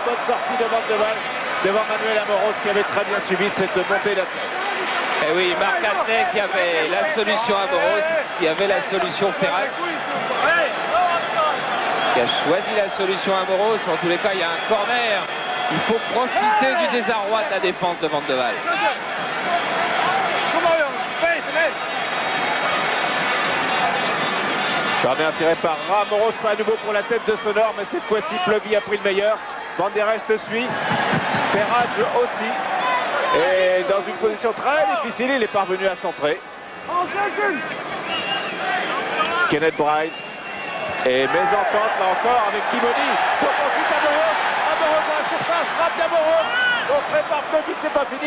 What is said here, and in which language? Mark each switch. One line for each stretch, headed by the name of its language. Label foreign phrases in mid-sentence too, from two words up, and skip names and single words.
French: Bonne sortie de Van de Waal devant Manuel Amoros qui avait très bien suivi cette montée d'attaque. Et oui, Marc Hatley qui avait la solution Amoros, qui avait la solution Ferrat, qui a choisi la solution Amoros. En tous les cas, il y a un corner. Il faut profiter du désarroi de la défense de Van de Waal. Corner tiré par Amoros, pas à nouveau pour la tête de Sonor, mais cette fois-ci Plevy a pris le meilleur. Van der Elst suit, Ferrage aussi. Et dans une position très difficile, il est parvenu à centrer. Kenneth Bright. Et mésentente là encore avec Kimoni. Pour profite Amoros. Amoros dans la surface, frappe d'Amoros. Contré par Plevy, c'est pas fini.